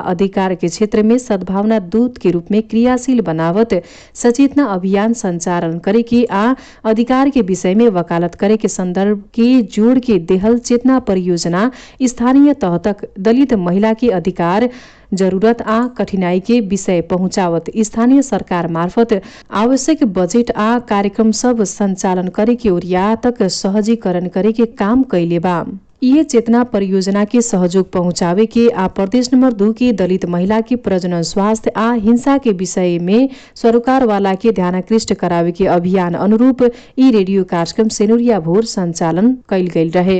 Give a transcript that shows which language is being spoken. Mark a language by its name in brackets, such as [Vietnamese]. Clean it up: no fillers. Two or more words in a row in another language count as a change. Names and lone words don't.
[Bhojpuri] अधिकार के क्षेत्र में सद्भावना दूत के रूप में क्रियाशील बनावत सचेतना अभियान संचालन करे के आ अधिकार के विषय में वकालत करे के संदर्भ के जोड़ के देहल चेतना परियोजना स्थानीय तह तक दलित महिला के अधिकार, जरूरत आ कठिनाई के विषय पहुंचावत स्थानीय सरकार मार्फत आवश्यक बजेट आ कार्यक्रम सब संचालन करे के ओरिया तक सहजीकरण करे के काम कैले बा। ये चेतना परियोजना के सहयोग पहुंचावे के आ प्रदेश नंबर 2 की दलित महिला की प्रजनन स्वास्थ्य आ हिंसा के विषय में सरोकार वाला के ध्यानाकृष्ट करावे के अभियान अनुरूप ई रेडियो कार्यक्रम सेनुरिया भोर संचालन कैल गईल रहे।